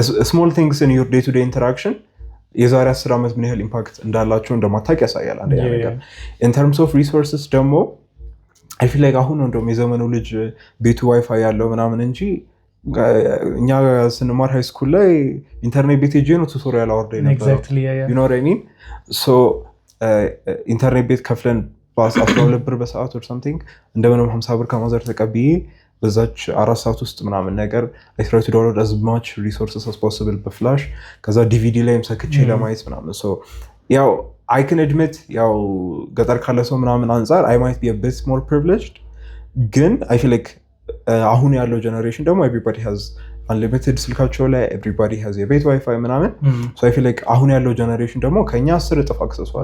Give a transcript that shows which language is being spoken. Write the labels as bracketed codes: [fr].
[en] small things in your day to day interaction [am] የዛሬ 10 ዓመት ምን ያህል ኢምፓክት እንዳላቸው እንደማታውቅ ያሳያል አንደኛ ነገር [en] in terms of resources [am] ደግሞ [en] I feel like [am] አሁን እንደውም የዘመኑ ልጅ ቤቱ ዋይፋይ ያለው ምናምን እንጂ እኛ ስንማር ሃይ ስኩል ላይ ኢንተርኔት ቤት ሄጄ ነው ቱቶሪያል አወርደኝ ነበር [en] exactly you know what I mean so [am] ኢንተርኔት ቤት ከፍለን በ12 ብር በሰዓት or something እንደምንም 50 ብር ከማዘር ተቀብዬ በዛች 4 ሰዓት ውስጥ ምናምን ነገር [en] I try to download as much resources as possible [am] በፍላሽ ከዛ ዲቪዲ ላይም ሰክቼ ለማየት ምናምን so ያው I can admit ያው ገጠር ካለ ሰው ምናምን አንፃር [en] I might be a bit more privileged [am] ግን I feel like አሁን ያለው ጀነሬሽን ደግሞ [en] everybody has unlimited [am] ስልካቸው ላይ everybody has የቤት ዋይፋይ ምናምን so I feel like አሁን ያለው ጀነሬሽን ደግሞ ከኛ 10 እጥፍ አክሰስ አለ